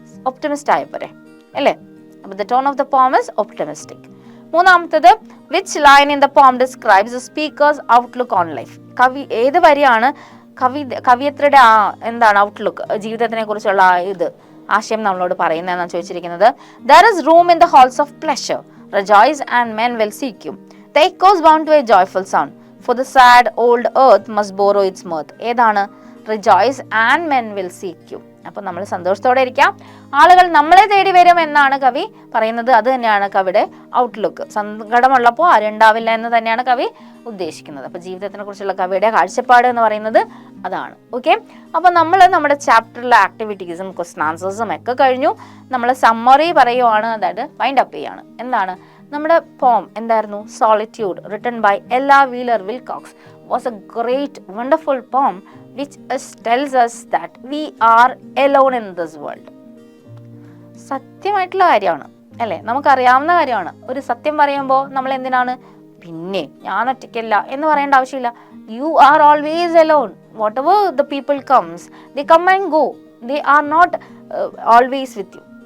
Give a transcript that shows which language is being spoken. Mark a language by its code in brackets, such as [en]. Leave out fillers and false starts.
[en] optimist [ml] ആയപ്പോരെ അല്ലേ? അപ്പോൾ [en] The tone of the poem is optimistic. [ml] മൂന്നാമത്തത്, [en] Which line in the poem describes the speaker's outlook on life. [ml] കവി ഏത് വരിയാണ് കവിയത്രിയുടെ എന്താണ് ഔട്ട്ലുക്ക്, ജീവിതത്തിനെ കുറിച്ചുള്ള ആശയം നമ്മളോട് പറയുന്നതെന്നാണ് ചോദിച്ചിരിക്കുന്നത്. [en] There is room in the halls of pleasure, rejoice and men will seek you. The echoes bound to a joyful sound. For the sad old earth must borrow its mirth. [ml] ഏതാണ്? [en] Rejoice and men will seek you. [ml] അപ്പൊ നമ്മൾ സന്തോഷത്തോടെ ഇരിക്കാം, ആളുകൾ നമ്മളെ തേടി വരും എന്നാണ് കവി പറയുന്നത്. അത് തന്നെയാണ് കവിയുടെ ഔട്ട്ലുക്ക്. സങ്കടമുള്ളപ്പോൾ ആരുണ്ടാവില്ല എന്ന് തന്നെയാണ് കവി ഉദ്ദേശിക്കുന്നത്. അപ്പൊ ജീവിതത്തിനെ കുറിച്ചുള്ള കവിയുടെ കാഴ്ചപ്പാട് എന്ന് പറയുന്നത് അതാണ്. ഓക്കെ, അപ്പൊ നമ്മൾ നമ്മുടെ ചാപ്റ്ററിലെ ആക്ടിവിറ്റീസും ക്വസ്റ്റൻ ആൻസേഴ്സും ഒക്കെ കഴിഞ്ഞു. നമ്മൾ സമ്മറി പറയുവാണ്, അതായത് വൈൻഡ് അപ്പ് ചെയ്യാണ്. എന്താണ് നമ്മുടെ പോം? എന്തായിരുന്നു? [en] Solitude, written by Ella Wheeler Wilcox, was a great wonderful poem which tells us that we are alone in this world. [ml] സത്യമായിട്ടുള്ള കാര്യമാണ് അല്ലേ, നമുക്കറിയാവുന്ന കാര്യമാണ്. ഒരു സത്യം പറയുമ്പോൾ നമ്മൾ എന്തിനാണ് പിന്നെ ഞാൻ ഒറ്റയ്ക്കല്ല എന്ന് പറയേണ്ട ആവശ്യമില്ല. [en] You are always alone. Whatever the people comes, they come and go, they are not always with you.